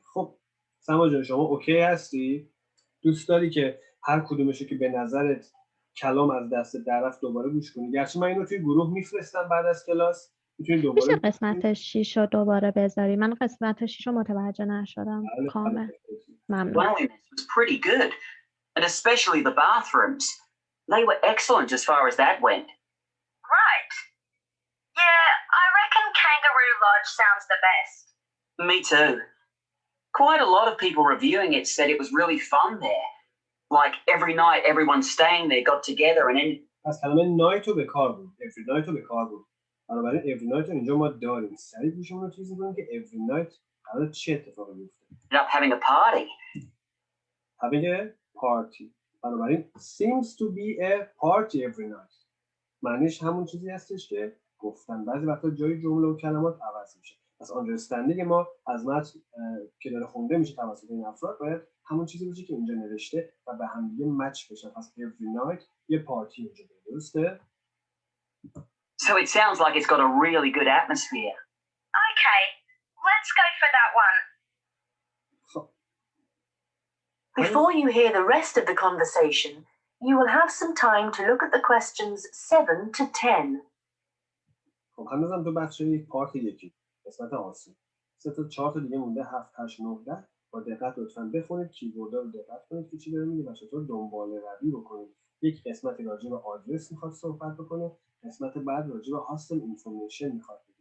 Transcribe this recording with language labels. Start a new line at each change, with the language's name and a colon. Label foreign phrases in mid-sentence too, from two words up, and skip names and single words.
Persian: خب سما جان شما اوکی هستی؟ دوست داری که هر کدومشو که به نظرت کلام از دست در رفت دوباره گوش کنی؟ گرچه من اینو توی گروه میفرستم بعد از کلاس میتونی دوباره میشه قسمت 6 رو دوباره بذاری؟ من قسمت 6 رو متوجه نشدم کامل. ممنون.
English: Cleanliness was pretty good, and especially the bathrooms. They were excellent as far as that went. Right. Yeah, I reckon Kangaroo Lodge sounds the best. Me too. Quite a lot of people reviewing it said it was really fun there. Like every night everyone staying there got together and
Persian: پس کلمه نایت رو به کار بود.
English: every night
Persian: رو به کار بود. بنابراین
English: every night
Persian: رو اینجا ما داریم. سریع گوشمون رو چیزی کنیم که
English: every night
Persian: قرار چه اتفاقی بیفته.
English: ended up having a party. having a party. بنابراین seems to be a party every night.
Persian: معنیش همون چیزی هستش که گفتن. بعضی وقتا جای جمله و کلمات عوض میشه. پس understanding ما از متن که داره خونده میشه توسط این افراد باید همون چیزی باشه که اینجا نوشته و به هم دیگه مچ بشه. پس
English: every night
Persian: یه پارتی اینجا درسته؟
English: So it sounds like it's got a really good atmosphere. Okay, let's go for that one.
Persian: خب
English: Before you hear the rest of the conversation, you will have some time to look at the questions 7 to 10.
Persian: خب هنوزم تو بخش یک پارت یکی قسمت آسون 3 تا 4 تا دیگه مونده 7 8 9 10 با دقت لطفاً بخونید کیبوردها رو دقت کنید که چی داره میگه و چطور دنبال روی بکنید. یک قسمت راجع به آدرس میخواد صحبت بکنه، قسمت بعد راجع به
English: hostel information
Persian: میخواد بگه.